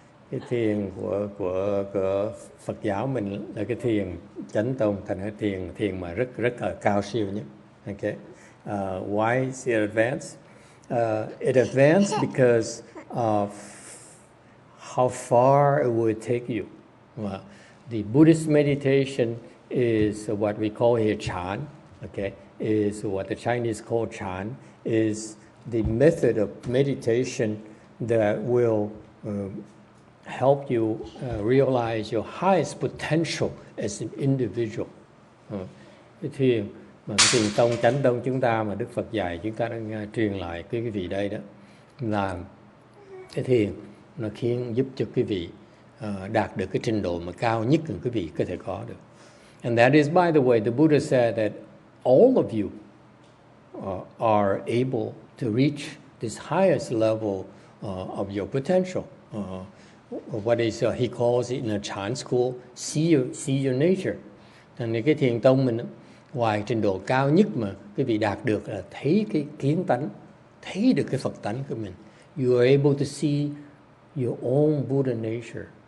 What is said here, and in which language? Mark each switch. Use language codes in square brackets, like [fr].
[vi] Cái thiền của Phật giáo mình là cái thiền chánh tông, thành cái thiền mà rất là cao siêu nhất. [en] Okay, why is it advanced? It advanced because of how far it would take you. The Buddhist meditation is what we call here chant. Okay, is what the Chinese call chant, is the method of meditation that will help you realize your highest potential as an individual. [vi] Cái thiền mà cái thiền tông chánh tông chúng ta mà Đức Phật dạy chúng ta đang truyền lại cái quý vị đây đó, là cái thiền nó giúp cho quý vị đạt được cái trình độ mà cao nhất mà quý vị có thể có được. [en] And that is, by the way, the Buddha said that all of you are able to reach this highest level of your potential. What is he calls it in a chant school, see your nature. [vi] Thành cái thiền tông mình, ngoài trình độ cao nhất mà quý vị đạt được là thấy cái kiến tánh, thấy được cái Phật tánh của mình. [en] You are able to see your own Buddha nature.